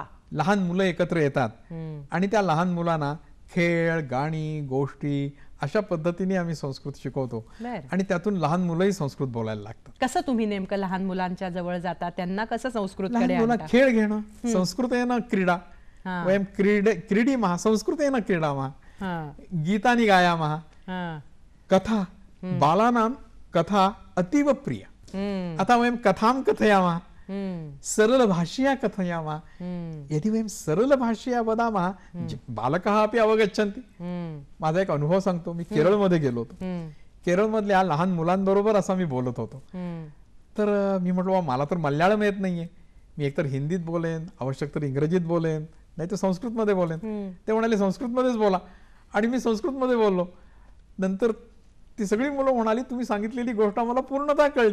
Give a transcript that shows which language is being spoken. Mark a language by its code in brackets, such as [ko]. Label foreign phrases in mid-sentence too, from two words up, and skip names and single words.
[mr] लहान मुलं एकत्र येतात आणि त्या लहान मुलांना खेळ, गाणी, गोष्टी अशा पद्धतीने आम्ही संस्कृत शिकवतो. आणि त्यातून लहान मुलंही संस्कृत बोलायला लागतात. कसं तुम्ही नेमकं लहान मुलांच्या जवळ जाता, त्यांना कसं संस्कृत खेळ घेणं, संस्कृत आहे ना क्रीडा, [sa] वयम क्रीडी महा, [mr] संस्कृत आहे ना [sa] क्रीडा महा, गीतानी गाया महा, कथा बालानां कथा अतीव प्रिय. आता वयम कथां कथयामः सरल भाषया कथयामः. यदि वयम सरल भाषया वदामः बालकः अपि अवगच्छन्ति. [mr] माझा एक अनुभव सांगतो. मी केरळमध्ये गेलो होतो. केरळमधल्या लहान मुलांबरोबर असा मी बोलत होतो. तर मी म्हटलं मला तर मल्याळम येत नाहीये, मी एकतर हिंदीत बोलेन, आवश्यक तर इंग्रजीत बोलेन, नाही तर संस्कृतमध्ये बोलेन. ते म्हणाले संस्कृतमध्येच बोला. आणि मी संस्कृतमध्ये बोललो. नंतर ती सगळी मुलं म्हणाली तुम्ही सांगितलेली गोष्ट आम्हाला पूर्णतः कळली.